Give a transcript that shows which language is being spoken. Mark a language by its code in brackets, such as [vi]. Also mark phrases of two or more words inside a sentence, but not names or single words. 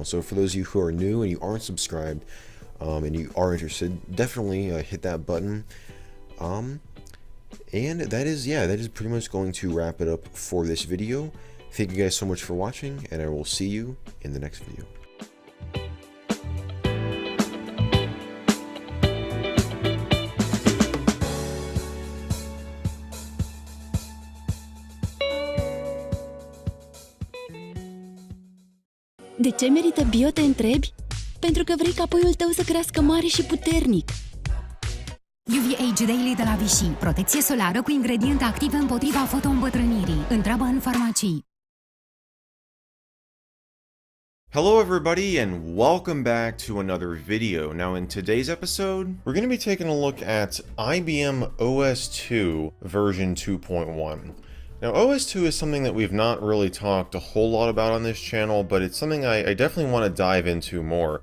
[en] So for those of you who are new and you aren't subscribed, and you are interested, definitely hit that button. And that is pretty much going to wrap it up for this video. Thank you guys so much for watching, and I will see you in the next video. [ro] De ce merită bio, te întrebi? Pentru că vrei ca puiul tău să crească mare și puternic. UVH Daily de la Vichy. Protecție solară cu ingrediente active împotriva fotoîmbătrânirii. Întreabă în farmacii. [en] Hello everybody and welcome back to another video. Now in today's episode, we're going to be taking a look at IBM OS 2 version 2.1. Now OS 2 is something that we've not really talked a whole lot about on this channel, but it's something I definitely want to dive into more.